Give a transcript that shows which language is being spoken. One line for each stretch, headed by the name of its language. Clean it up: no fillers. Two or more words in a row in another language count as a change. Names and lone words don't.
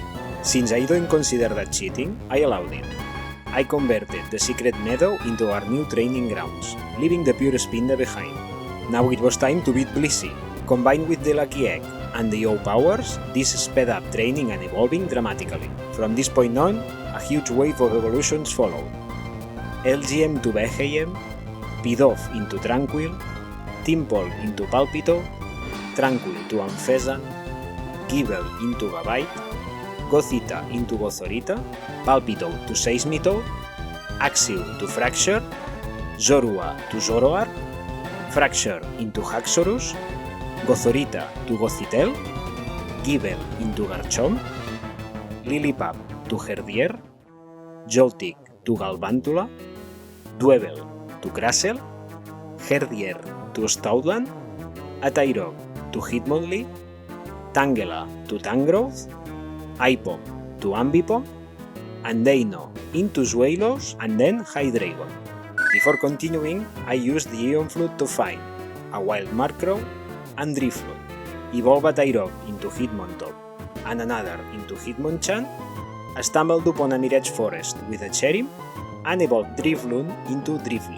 English: Since I don't consider that cheating, I allowed it. I converted the secret meadow into our new training grounds, leaving the pure Spinda behind. Now it was time to beat Blissey. Combined with the Lucky Egg and the O powers, this sped up training and evolving dramatically. From this point on, a huge wave of evolutions followed. LGM to Beheyen, Pidove into Tranquil, Timpole into Palpito, Tranquil to Amphesan, Gible into Gabite, Gothita into Gothorita, Palpito to Seismitoad, Axew to Fracture, Zorua to Zoroark, Fracture into Haxorus, Gothorita to Gothitelle, Gible into Garchomp, Lillipup to Herdier, Joltik to Galvantula, Dwebble to Crustle, Herdier to Stoutland, a Tyrog to Hitmonlee, Tangela to Tangrowth, Ipom to Ambipom, and Deino into Zweilos and then Hydreigon. Before continuing, I used the Aeon Flute to find a Wild Murkrow and Drifloon, evolve a Tyrog into Hitmontop and another into Hitmonchan, stumbled upon a Mirage Forest with a Cherim, and evolved Drifloon into Drifblim.